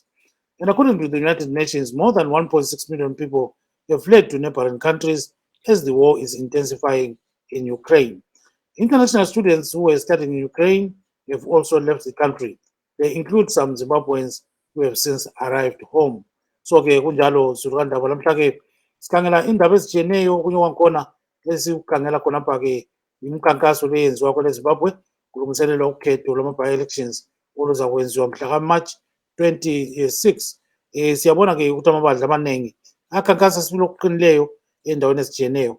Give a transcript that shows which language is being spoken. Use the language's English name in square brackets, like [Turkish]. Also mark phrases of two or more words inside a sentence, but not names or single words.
[English] And according to the United Nations, more than 1.6 million people have fled to neighboring countries as the war is intensifying in Ukraine. International students who were studying in Ukraine have also left the country. They include some Zimbabweans who have since arrived home. [North Ndebele] So ke kunjalo Zuranda balamhla ke sikhangela indaba ezijeneyo kunye kwakhona lesikukhangela khona apha ke imikhankaso leyenziwa kwele Zimbabwe kulungiselelwa ukhetho lwama by-elections oluzakwenziwa mhla ka-March 26. Siyabona ke ukuthi amabandla amaningi akhankasa sibili okuqinileyo endaweni ezijeneyo.